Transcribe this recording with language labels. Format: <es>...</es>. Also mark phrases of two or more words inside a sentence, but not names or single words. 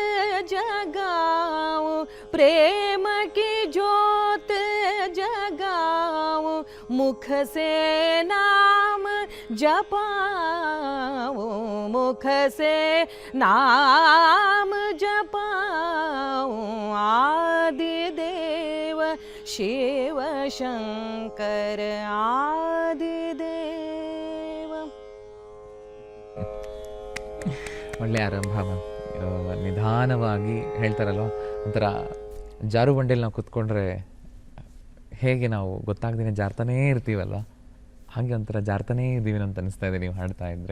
<hi>जगाओ, प्रेम की ज्योत जगाओ, मुख से नाम जपाओ, मुख से नाम जपाओ, आदि देव शिव शंकर, आदि देव।</hi> <kn>ಒಳ್ಳೆ ಆರಂಭ ಮ್ಯಾಮ್. ನಿಧಾನವಾಗಿ ಹೇಳ್ತಾರಲ್ವ, ಒಂಥರ ಜಾರು ಬಂಡೆಯಲ್ಲಿ ನಾವು ಕುತ್ಕೊಂಡ್ರೆ ಹೇಗೆ ನಾವು ಗೊತ್ತಾಗ್ದೇ ಜಾರ್ತಾನೇ ಇರ್ತೀವಲ್ವ, ಹಾಗೆ ಒಂಥರ ಜಾರ್ತಾನೇ ಇದ್ದೀವಿ ಅಂತ ಅನಿಸ್ತಾ ಇದೆ ನೀವು ಹಾಡ್ತಾ ಇದ್ರೆ.</kn>